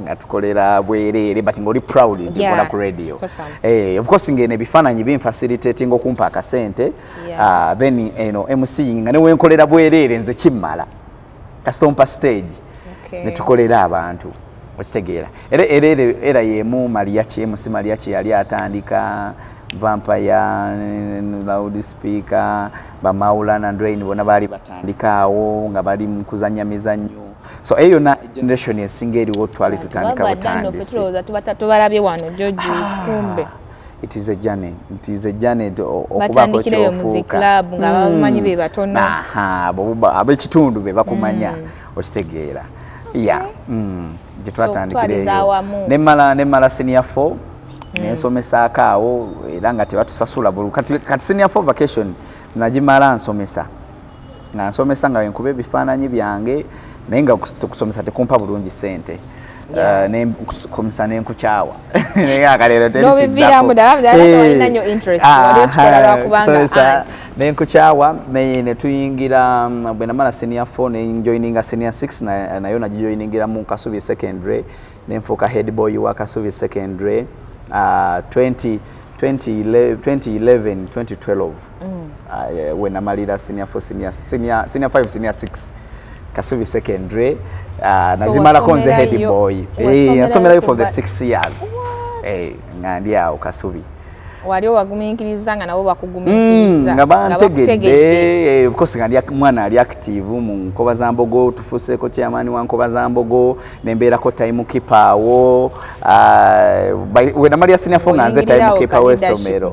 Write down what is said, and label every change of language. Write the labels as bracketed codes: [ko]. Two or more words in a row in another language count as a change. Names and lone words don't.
[lg] nga tukolera bwereere but ng'oli proud nti nkola ku radio [en] of course [lg] ng'eno ebifaananyi binfacilitating okumpa akasente then eno MC nga ne wenkolera bwereere nze kimmala kastompa stage ne tukolera abantu okitegeera era yemu Mariachi MC Mariachi yali atandika Vampire, loudspeaker, Maulana and Drain, bona bali batandikaawo nga bali mu kuzannya mizannyo. So eyo na generation esinga eriwo twali tutandika butandisi. Tubalabye wano George Kumbe. [en] It is a journey. It is a journey [lg] okubako kyo [en] music club [lg] nga bamanyi be batono. Abekitundu be bakumanya okitegeera. Yeah. Gyetwatandikireyo. Nemala senior 4. Nensomesako awo era nga tebatusasula bulu kati senior 4 vacation najimala nsomesa nga wenkuba ebifaananyi byange naye nga kusomesa tekumpa bulungi sente nekomisa nenkukyawa naye akalero nenkukyawa netuyingira bwe namala senior 4 nenjoininga senior 6 nayo nagijoiningira mu Kasubi secondary nenfuuka [en] head boy [lg] wa Kasubi secondary 2011 2012 when amalira senior 4 senior 5 senior 6 Kasubi secondary nazimala konze [en] head boy [lg] asomerayo [en] for the 6 years [lg] ngandi awo Kasubi wali wagumiikiriza nga nabo bakugumikiriza nga bantegedde [en] of course [lg] ngandi mwana ali active mu Nkoba za Mbogo tufuseeko chairman wa Nkoba za Mbogo nembeerako [en] time keeper [lg] awo we namali senior 4 nganze [en] time keeper [lg] w'essomero